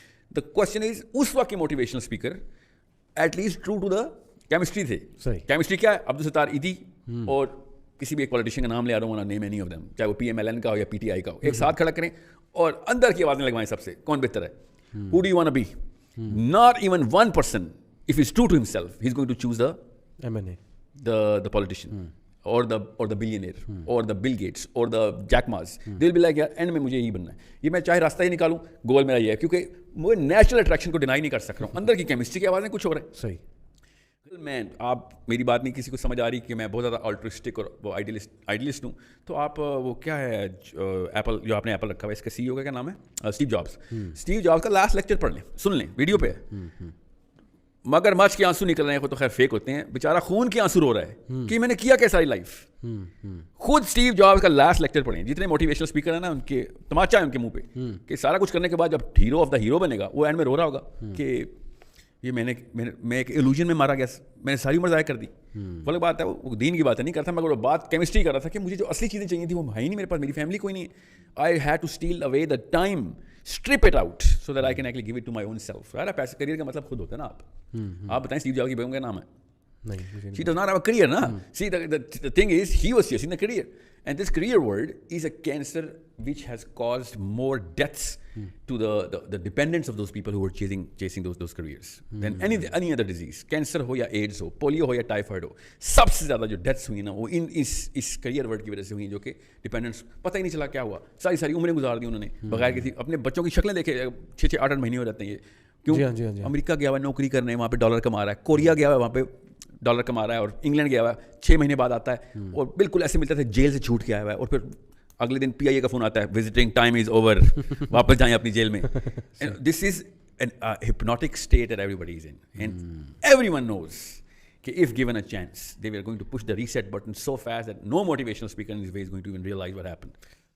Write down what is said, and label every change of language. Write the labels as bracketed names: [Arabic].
[English] the question is, [Urdu] اس وقت کے motivational speaker at least true to the chemistry تھے. Chemistry کیا ہے؟ عبدالستار ایدھی اور کسی بھی ایک پولیٹیشین کا نام لے آ رہا ہوں, نیم اینی آف دیم, چاہے وہ PMLN کا ہو یا PTI کا ہو, ایک ساتھ کھڑا کریں اور اندر کی آوازیں لگوائیں سب سے, کون بہتر ہے, [English] who do you want to be. Not even one person, if he's true to himself, he's going to choose the politician or the billionaire or the Bill Gates or the Jack Ma's. They'll be like, [Urdu] یار and میں مجھے یہی بننا ہے, یہ میں چاہے راستہ ہی نکالوں, گول میرا یہ ہے, کیونکہ میں نیچرل اٹریکشن کو ڈینائی نہیں کر سک رہا ہوں. اندر کی کیمسٹری کی آوازیں کچھ ہو رہا ہے. صحیح. میں, آپ میری بات نہیں کسی کو سمجھ آ رہی کہ میں بہت زیادہ آلٹرسٹک اور وہ آئیڈیلسٹ ہوں, تو آپ وہ کیا ہے ایپل, جو آپ نے ایپل رکھا ہوا ہے, اس کا CEO کا کیا نام ہے, اسٹیو جابس. اسٹیو جابس کا لاسٹ لیکچر پڑھ لیں, سن لیں, ویڈیو پہ ہے. مگر مچھ کے آنسو نکل رہے ہیں, وہ تو خیر فیک ہوتے ہیں, بیچارہ خون کے آنسو رو رہا ہے کہ میں نے کیا ساری لائف. خود اسٹیو جابس کا لاسٹ لیکچر پڑھیں. جتنے موٹیویشنل اسپیکر ہیں نا, ان کے تماچا ہے ان کے منہ پہ کہ سارا کچھ کرنے کے بعد جب ہیرو آف دا ہیرو بنے گا, وہ اینڈ میں رو رہا ہوگا کہ یہ میں ایک ایلوژن میں مارا گیا, میں نے ساری عمر ضائع کر دی. وہ الگ بات ہے, وہ دین کی باتیں نہیں کرتا, مگر وہ بات کیمسٹری کر رہا تھا کہ مجھے جو اصلی چیزیں چاہیے تھیں وہ ہے ہی نہیں میرے پاس, میری فیملی کوئی نہیں ہے. [English] I had to steal away the time, strip it out so that I can actually give it to my own self. [Urdu] یار پیسے کریئر کا مطلب خود ہوتا ہے نا. آپ بتائیں اسٹیو جابس کی بیگم کا نام ہے, [English] she does not have a career, [Urdu] na. [English] See, the thing is, he was chasing the career, and this career word is a cancer which has caused more deaths to the dependents of those people who were chasing those careers than any other disease. [Urdu] Cancer ho ya AIDS ho, polio ho ya typhoid ho, سب سے زیادہ جو deaths ہوئی نا وہ اس career word کی وجہ سے ہوئی, جو کہ ڈپینڈنٹس پتہ ہی نہیں چلا کیا ہوا. ساری عمریں گزار دی انہوں نے بغیر کسی, اپنے بچوں کی شکلیں دیکھے, 6-8 مہینے ہو جاتے ہیں یہ. کیوں؟ امریکہ گیا ہوا ہے نوکری کرنے, وہاں پہ ڈالر کما رہا ہے. کوریا گیا ہوا ہے, وہاں پہ ڈالر کما رہا ہے. اور انگلینڈ گیا ہوا ہے, 6 مہینے بعد آتا ہے اور بالکل ایسے ملتا ہے جیل سے چھوٹ کے آیا ہوا ہے, اور پھر اگلے دن PIA کا فون آتا ہے, [English] visiting time is over, [Urdu] واپس جائیں اپنی جیل میں. [English] This is an hypnotic state that everybody is in, and everyone knows that if given a chance they were going to push the reset button so fast that no motivational speaker in this way is going to even realize what happened.